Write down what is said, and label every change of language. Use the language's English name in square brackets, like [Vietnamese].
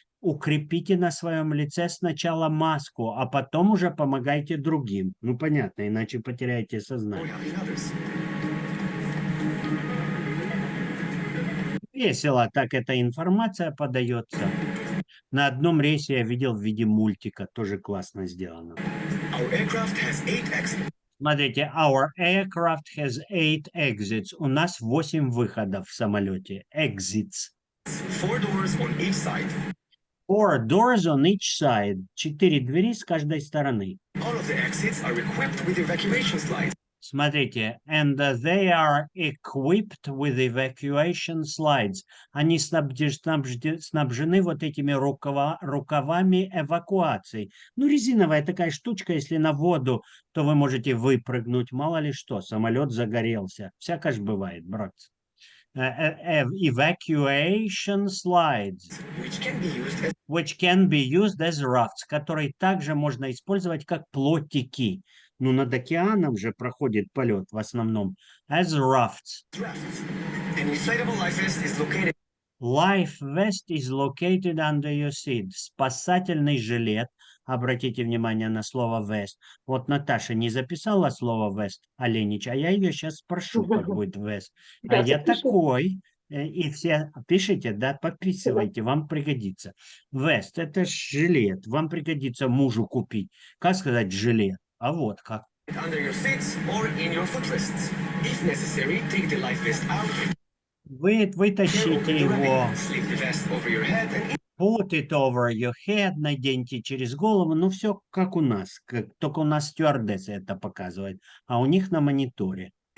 [Russian] Укрепите на своем лице сначала маску, а потом уже помогайте другим. Ну, понятно, иначе потеряете сознание. Весело так эта информация подается. На одном рейсе я видел в виде мультика, тоже классно сделано. Смотрите, [English] our aircraft has 8 exits. [Russian] У нас 8 выходов в самолете. [English] Exits. 4 doors on each side. 4 doors on each side. [Russian] 4 двери с каждой стороны. [English] All of the exits are equipped with evacuation slides. [Russian] Смотрите, [English] and they are equipped with evacuation slides. [Russian] Они снабжены вот этими рукавами эвакуации. Ну, резиновая такая штучка, если на воду, то вы можете выпрыгнуть, мало ли что, самолет загорелся. Всякое же бывает, братцы. [English] Evacuation slides, which can be used as rafts, [Russian] которые также можно использовать как плотики. Ну, над океаном же проходит полет в основном. [English] As rafts. Life vest is located under your seat. [Russian] Спасательный жилет. Обратите внимание на слово vest. Вот Наташа не записала слово vest, Оленич, а я ее сейчас спрошу, как будет vest. А я такой. И все пишите, да, подписывайте, вам пригодится. Vest – это жилет. Вам пригодится мужу купить. Как сказать жилет? А вот как. Вы вытащите его. [English] Put it over your head, [Russian] наденьте через голову. Ну, все как у нас. Только у нас стюардесса это показывает, а у них на мониторе.